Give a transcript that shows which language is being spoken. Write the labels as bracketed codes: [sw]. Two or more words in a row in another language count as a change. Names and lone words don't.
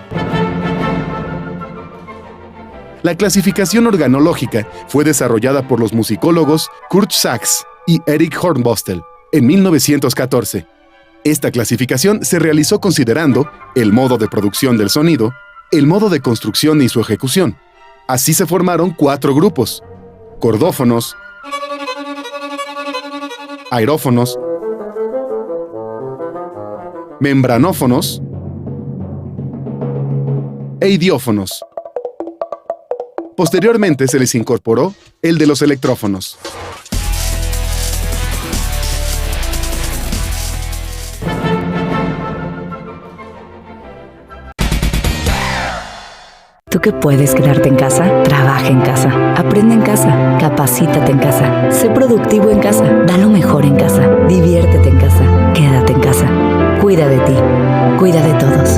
[es] La clasificación organológica fue desarrollada por los musicólogos Kurt Sachs y Eric Hornbostel en 1914. Esta clasificación se realizó considerando el modo de producción del sonido, el modo de construcción y su ejecución. Así se formaron 4 grupos: cordófonos, aerófonos, membranófonos e idiófonos. Posteriormente se les incorporó el de los electrófonos. Tú que puedes quedarte en casa, trabaja en casa, aprende en casa, capacítate en casa, sé productivo en casa, da lo mejor en casa, diviértete en casa, quédate en casa, cuida de ti, cuida de todos.